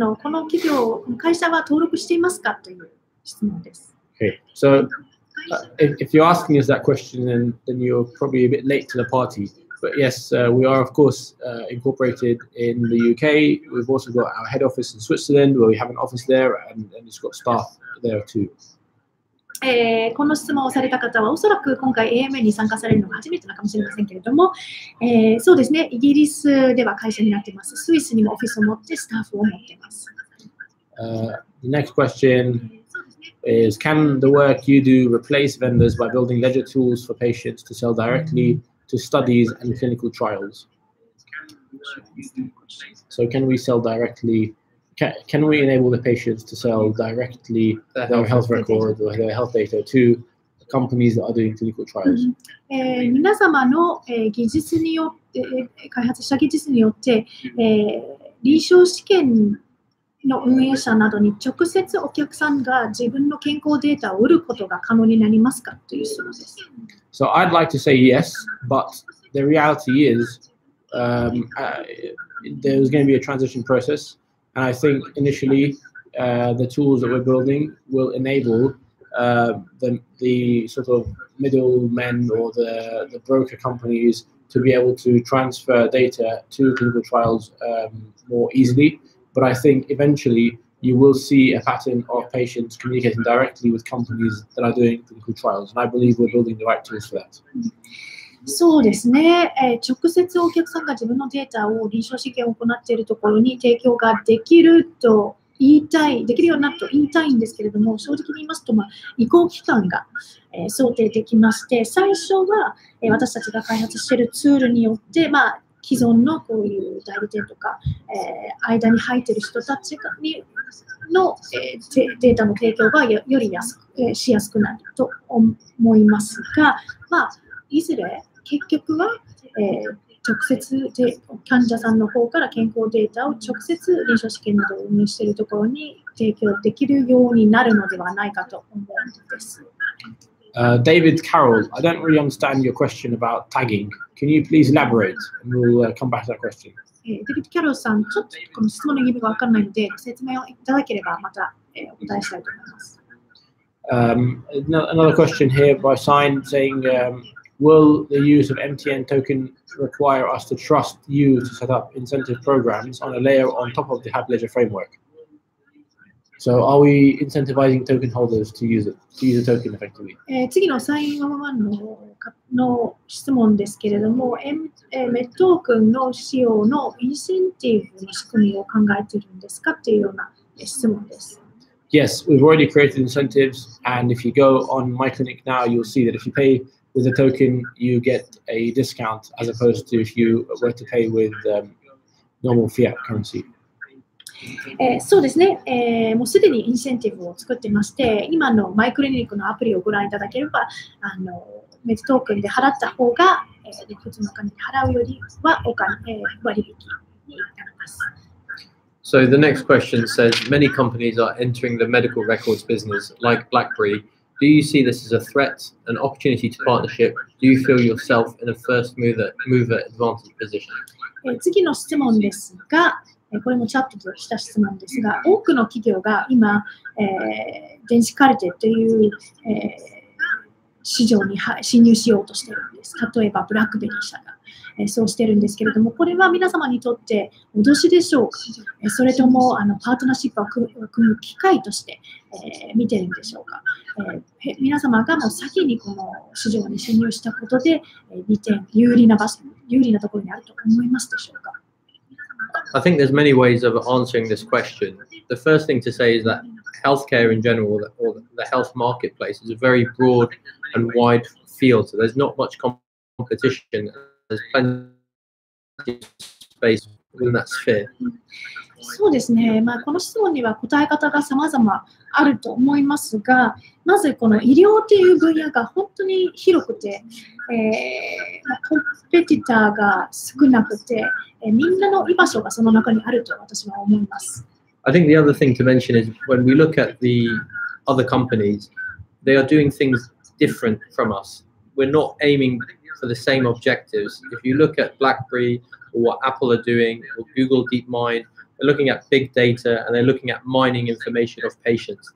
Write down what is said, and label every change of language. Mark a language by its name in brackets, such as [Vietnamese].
[Japanese] この企業、会社は登録していますかという質問です。 [English] Okay, so if you're asking us that question, then you're probably a bit late to the party. But yes, we are, of course, incorporated in the UK. We've also got our head office in Switzerland, where we have an office there, and it's got staff there too. [Japanese] この質問をされた方はおそらく今回 AMA に参加されるのが初めてなのかもしれませんけれども、そうですね、イギリスでは会社になっています。スイスにもオフィスを持ってスタッフを持っています。 [English] The next question is, can the work you do replace vendors by building ledger tools for patients to sell directly to studies and clinical trials? So can we sell directly? Can we enable the patients to sell directly their health record or their health data to companies that are doing clinical trials? [Japanese] 皆様の技術によって開発した技術によって臨床試験の運営者などに直接お客さんが自分の健康データを売ることが可能になりますかという質問です。 [English] So I'd like to say yes, but the reality is there's going to be a transition process. And I think initially the tools that we're building will enable the sort of middlemen or the broker companies to be able to transfer data to clinical trials more easily. But I think eventually you will see a pattern of patients communicating directly with companies that are doing clinical trials. And I believe we're building the right tools for that. [Japanese] そうですね、直接お客さんが自分のデータを臨床試験を行っているところに提供ができるできるようになると言いたいんですけれども、正直に言いますと、移行期間が、想定できまして、最初は、私たちが開発しているツールによって、既存のこういう代理店とか、間に入っている人たちの、データの提供がよりしやすくなると思いますが、まあ、いずれ結局は、直接で患者さんの方から健康データを直接臨床試験などを運営しているところに提供できるようになるのではないかと思うんです。 [English] David Carroll, I don't really understand your question about tagging. Can you please elaborate? And we'll come back to that question. [Japanese] デビッド・キャロルさん、ちょっとこの質問の意味が分からないので、説明をいただければまた、お答えしたいと思います。 [English] Another question here by Sign saying, will the use of MTN token require us to trust you to set up incentive programs on a layer on top of the Hub Ledger framework? So are we incentivizing token holders to use a token effectively? [Japanese] 次のサイン1の質問ですけれども、メットークンの使用のインセンティブの仕組みを考えているんですかというような質問です。 [English] Yes, we've already created incentives, and if you go on My Clinic now, you'll see that if you pay with a token, you get a discount as opposed to if you were to pay with normal fiat currency. [Japanese] そうですね、もうすでにインセンティブを作ってまして、今のマイクリニックのアプリをご覧いただければ、メットークンで払った方が、普通のお金で払うよりは割引になります。 [English] So the next question says, many companies are entering the medical records business, like BlackBerry. Do you see this as a threat, an opportunity to partnership? Do you feel yourself in a first mover advantage position? [Japanese] 次の質問ですが、これもチャットとした質問ですが、多くの企業が今、電子カルテという、市場に侵入しようとしているんです。例えば、ブラックベリー社が、そうしているんですけれども、これは皆様にとって脅しでしょうか、それともパートナーシップを組む機会として、見ているんでしょうか、皆様がもう先にこの市場に侵入したことで、有利なところにあると思いますでしょうか。 [English] I think there's many ways of answering this question. The first thing to say is that healthcare in general, or the health marketplace, is a very broad and wide field. So there's not much competition. There's plenty of space within that sphere. [Japanese] そうですね、この質問には答え方が様々あると思いますが、まずこの医療という分野が本当に広くて、コンペティターが少なくて、みんなの居場所がその中にあると私は思います。 [English] I think the other thing to mention is when we look at the other companies, they are doing things different from us. We're not aiming for the same objectives. If you look at BlackBerry or what Apple are doing, or Google DeepMind, they're looking at big data and they're looking at mining information of patients.